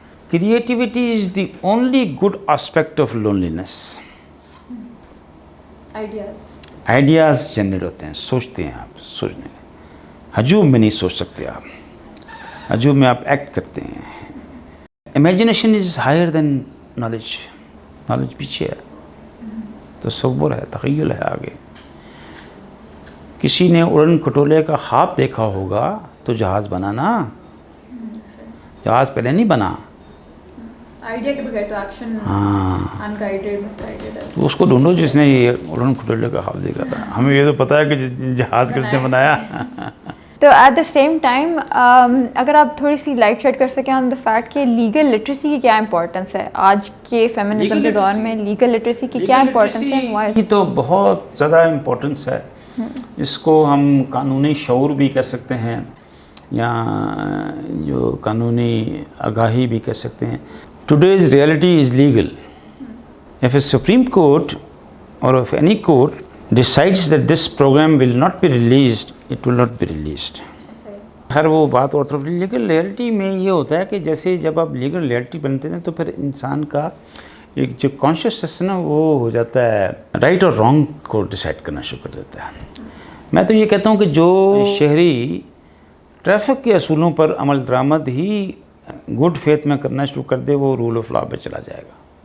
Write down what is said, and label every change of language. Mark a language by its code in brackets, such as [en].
[en] Creativity is the only good aspect of loneliness. [ur] Ideas generate ہوتے ہیں, سوچتے ہیں آپ, سوچنے ہجوم میں نہیں سوچ سکتے آپ, ہجوم میں آپ ایکٹ کرتے ہیں. [en] Imagination is higher than knowledge. [ur] Knowledge پیچھے ہے, تصور ہے, تخیل ہے آگے. کسی نے اڑن کھٹولے کا خواب دیکھا ہوگا تو جہاز بنا نا, جہاز پہلے نہیں بنا. آئیڈیا کے بغیر تو [en] action unguided misguided [ur] ہے. تو اس کو ڈھونڈو جس نے یہ اڑن کھٹولے کا خواب دیکھا تھا. ہمیں یہ تو پتہ ہے کہ جہاز کس نے بنایا. تو [en] at the same time [ur] اگر آپ تھوڑی سی لائٹ شیڈ کر سکیں [en] on the fact [ur] کہ لیگل لٹریسی کی کیا امپورٹنس ہے آج کے فیمنزم کے دور میں, لیگل لٹریسی کی کیا امپورٹنس ہے؟ یہ تو بہت زیادہ امپورٹنس ہے. اس کو ہم قانونی شعور بھی کہہ سکتے ہیں یا جو قانونی آگاہی بھی کہہ سکتے ہیں. [en] Today's reality is legal. If a Supreme Court or if any court decides that this program will not be released, it will not be released. [ur] ہر وہ بات اور طرف. لیگل ریئلٹی میں یہ ہوتا ہے کہ جیسے جب آپ لیگل ریئلٹی بنتے ہیں تو پھر انسان کا ایک جو کانشیسنس ہے نا وہ ہو جاتا ہے رائٹ اور رانگ کو ڈیسائیڈ کرنا شروع کر دیتا ہے. میں تو یہ کہتا ہوں کہ جو شہری ٹریفک کے اصولوں پر عمل درآمد ہی گڈ فیتھ میں کرنا شروع کر دے وہ رول آف لا پہ چلا جائے گا.